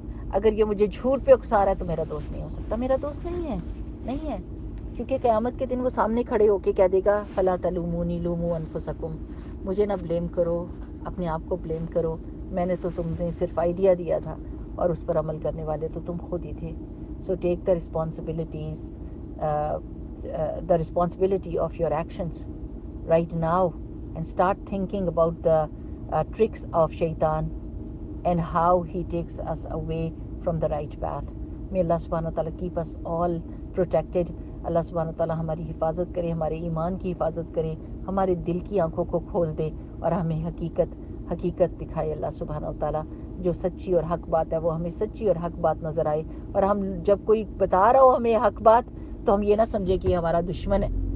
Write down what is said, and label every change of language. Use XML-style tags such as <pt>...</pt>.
<ur>اگر یہ مجھے جھوٹ پہ اکسا رہا ہے تو میرا دوست نہیں ہو سکتا. میرا دوست نہیں ہے، نہیں ہے. کیونکہ قیامت کے دن وہ سامنے کھڑے ہو کے کہہ دے گا</ur> <ar>فلا تلومونی لوموا انفسکم،</ar> <ur>مجھے نہ بلیم کرو، اپنے آپ کو بلیم کرو، میں نے تو تمہیں صرف آئیڈیا دیا تھا اور اس پر عمل کرنے والے تو تم خود ہی تھے.</ur> <en>So take the responsibilities, the responsibility of your actions right now, and start thinking about the tricks of shaitan and how he takes us away from the right path. May Allah subhanahu wa ta'ala keep us all protected.</en> <ur>اللہ سبحانہ تعالیٰ ہماری حفاظت کرے، ہمارے ایمان کی حفاظت کرے، ہمارے دل کی آنکھوں کو کھول دے اور ہمیں حقیقت دکھائے. اللہ سبحانہ تعالیٰ جو سچی اور حق بات ہے وہ ہمیں سچی اور حق بات نظر آئے. اور ہم جب کوئی بتا رہا ہو ہمیں حق بات تو ہم یہ نہ سمجھے کہ یہ ہمارا دشمن ہے.</ur>